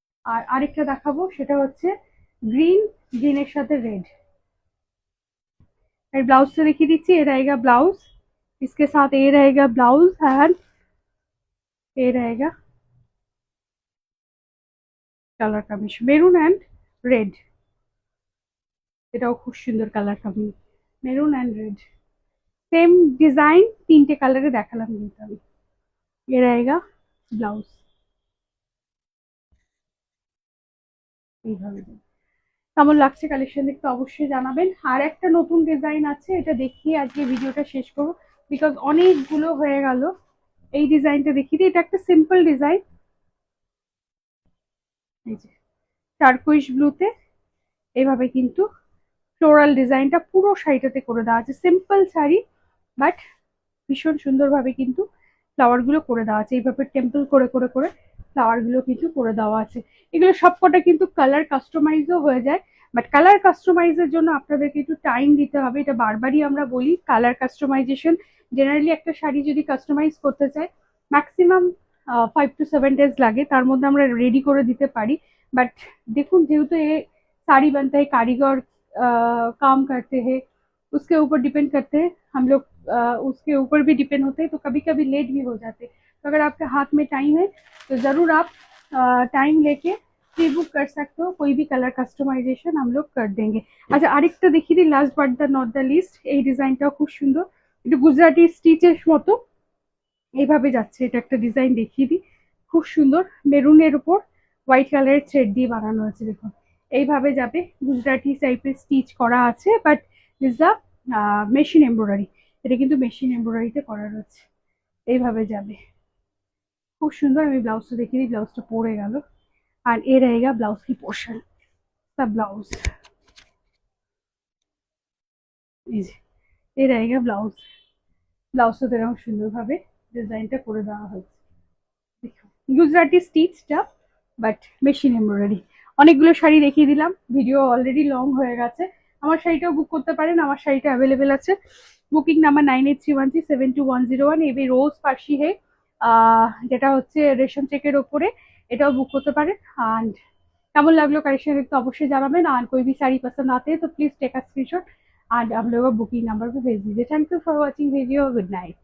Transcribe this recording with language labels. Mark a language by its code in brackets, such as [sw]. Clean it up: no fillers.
[bn] আর আরেকটা দেখাবো, সেটা হচ্ছে গ্রিনের সাথে রেড। [hi] और ब्लाउज से देखिए दीजिए, ये रहेगा ब्लाउज, इसके साथ ये रहेगा ब्लाउज एंड ये रहेगा colour combination maroon and red. [bn] এটাও খুব সুন্দর colour combination, maroon and red. Same design তিনটে কালারে দেখালাম কিন্তু আমি। ये रहेगा ব্লাউজ, এইভাবে। কেমন লাগছে কালেকশন দেখতে অবশ্যই জানাবেন। আর একটা নতুন ডিজাইন আছে, এটা দেখিয়ে আজকে ভিডিওটা শেষ করবো, বিকজ অনেকগুলো হয়ে গেল। এই ডিজাইনটা দেখিয়ে দিই, এটা একটা সিম্পল ডিজাইন, এই যে টারকুইশ ব্লুতে এইভাবে কিন্তু ফ্লোরাল ডিজাইনটা পুরো শাড়িটাতে করে দেওয়া আছে। সিম্পল শাড়ি, বাট ভীষণ সুন্দরভাবে কিন্তু ফ্লাওয়ার গুলো করে দেওয়া আছে, এইভাবে টেম্পল করে করে করে ফ্লাওয়ার গুলো কিন্তু করে দেওয়া আছে। এগুলো সবকটা কিন্তু কালার কাস্টমাইজও হয়ে যায়, বাট কালার কাস্টমাইজের জন্য আপনাদেরকে একটু টাইম দিতে হবে। এটা বারবারই আমরা বলি, কালার কাস্টমাইজেশন জেনারেলি একটা শাড়ি যদি কাস্টমাইজ করতে চাই ম্যাক্সিমাম 5 to 7 days লাগে, তার মধ্যে আমরা রেডি করে দিতে পারি। বাট দেখুন, যেহেতু এ [hi] साड़ी बनता है, कारीगर काम करते हैं, उसके ऊपर डिपेंड करते हैं हम लोग, उसके ऊपर भी डिपेंड होते हैं, तो कभी कभी लेट भी हो जाते हैं। तो अगर आपके हाथ में टाइम है तो ज़रूर आप टाइम लेके प्री बुक कर सकते हो, कोई भी कलर कस्टमाइजेशन हम लोग कर देंगे। [bn] अच्छा, আরেকটা দেখিয়ে দিই, [en] last but the not the least, [bn] এই ডিজাইনটাও খুব সুন্দর, একটু গুজরাটি স্টিচের মতো এইভাবে যাচ্ছে। এটা একটা ডিজাইন দেখিয়ে দিই, খুব সুন্দর, মেরুনের উপর হোয়াইট কালারের থ্রেড দিয়ে বানানো হয়েছে। দেখুন এইভাবে যাবে, গুজরাটি টাইপের স্টিচ করা আছে, [en] but this the machine embroidery, [bn] এটা কিন্তু মেশিন এমব্রয়ডারিতে করা রয়েছে। এইভাবে যাবে, খুব সুন্দর। আমি ব্লাউজটা দেখিয়ে দিই, ব্লাউজটা পরে গেল। [hi] আর এ रहेगा ब्लाउज की पोर्शन, सब ब्लाउज, [bn] এই যে এ [hi] रहेगा ब्लाउज। [bn] ব্লাউজটা এরকম সুন্দরভাবে ডিজাইনটা করে দেওয়া হয়েছে। দেখুন গুজরাটি স্টিচটা, বাট মেশিন এমব্রয়ডারি। অনেকগুলো শাড়ি দেখিয়ে দিলাম, ভিডিও অলরেডি লং হয়ে গেছে। আমার শাড়িটাও বুক করতে পারেন, আমার শাড়িটা অ্যাভেলেবেল আছে। Booking number 9831372101। এবি রোজ ফার্সি হে, যেটা হচ্ছে রেশম চেকের ওপরে, এটাও বুক করতে পারেন। অ্যান্ড কেমন লাগলো কালেকशन একটু অবশ্যই জানাবেন। [hi] আর कोई भी साड़ी पसंद आते हैं तो [en] please take a screenshot [hi] and हम लोग बुकिंग नंबर पे भेज दीजिए। [en] Thank you for watching video, good night.